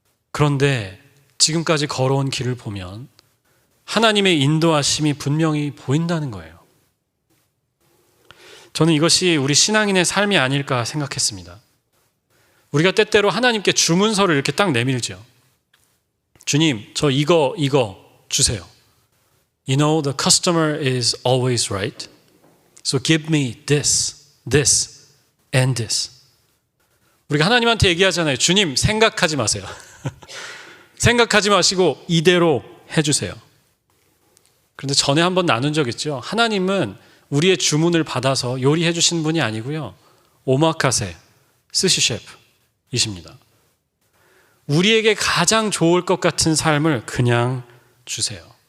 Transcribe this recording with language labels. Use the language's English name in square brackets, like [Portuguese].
[Korean] 그런데 지금까지 걸어온 길을 보면 하나님의 인도하심이 분명히 보인다는 거예요. 저는 이것이 우리 신앙인의 삶이 아닐까 생각했습니다. 우리가 때때로 하나님께 주문서를 이렇게 딱 내밀죠. 주님, 저 이거 주세요. [English] You know, the customer is always right. So give me this, this, and this. [Korean] 우리가 하나님한테 얘기하잖아요. 주님, 생각하지 마세요. 생각하지 마시고 이대로 해주세요. 그런데 전에 한번 나눈 적 있죠. 하나님은 우리의 주문을 받아서 요리해 주신 분이 아니고요. 오마카세, 스시 셰프이십니다. 우리에게 가장 좋을 것 같은 삶을 그냥 주세요.